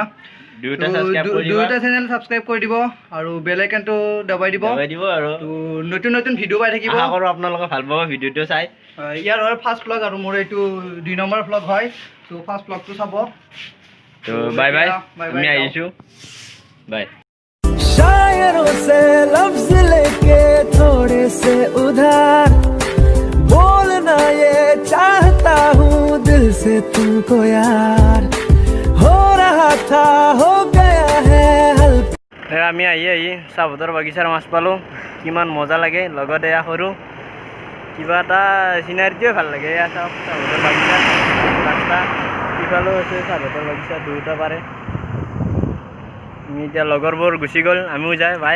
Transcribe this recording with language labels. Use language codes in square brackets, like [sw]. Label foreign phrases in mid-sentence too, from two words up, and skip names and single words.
[as] দুয়োটা চেনেল ছাবস্ক্ৰাইব কৰি দিব আৰু বেল আইকনটো দবাই দিব আৰু নতুন নতুন ভিডিঅ' পাই থাকিব। আশা কৰোঁ আপোনালোকে ভাল পাব ভিডিঅ'টো চাই। ইয়াৰ হয় ফাৰ্ষ্ট ভ্লগ আৰু মোৰ এইটো 2 নম্বৰ ভ্লগ হয়। তো ফাৰ্ষ্ট ভ্লগটো চাব। তো বাই বাই, আমি আহিছোঁ। बाय। [hi] शायरों से लफ्ज लेके थोड़े से उधार बोलना ये चाहता हूँ दिल से तुमको यार, हो रहा था हो गया है हल्का। [as] আমি আহি চাহপাতৰ বাগিচাৰ মাছ পালোঁ। কিমান মজা লাগে, লগত এয়া সৰু কিবা এটা চিনাৰিটোৱে ভাল লাগে। এয়া চাওক চাহপাতৰ বাগিচা, ৰাস্তা ইফালেও আছে চাহপাতৰ বাগিচা, দুয়োটা পাৰে। আমি এতিয়া লগৰবোৰ গুচি গ'ল, আমিও যাই বাই।